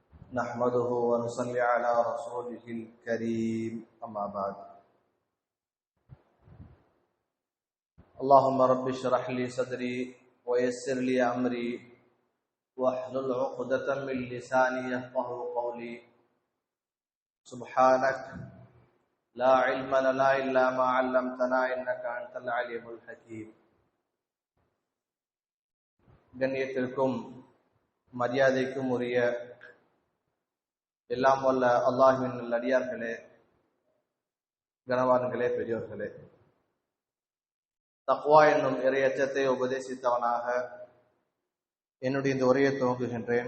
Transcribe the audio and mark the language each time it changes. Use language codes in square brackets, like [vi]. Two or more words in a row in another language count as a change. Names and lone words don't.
[ar] نحمده ونصلي على رسوله الكريم أما بعد اللهم رب اشرح لي صدري ويسر لي أمري واحلل عقدة من لساني يفقهوا قولي سبحانك لا علم لنا إلا ما علمتنا إنك أنت العليم الحكيم. [ta] கண்ணியத்திற்கும் மரியாதைக்கும் உரிய எல்லாம் வல்ல அல்லாஹ்வின் நல்லடியார்களே, கனவான்களே, பெரியோர்களே, தக்வா என்னும் இறையச்சத்தை உபதேசித்தவனாக என்னுடைய இந்த உரையை துவங்குகின்றேன்.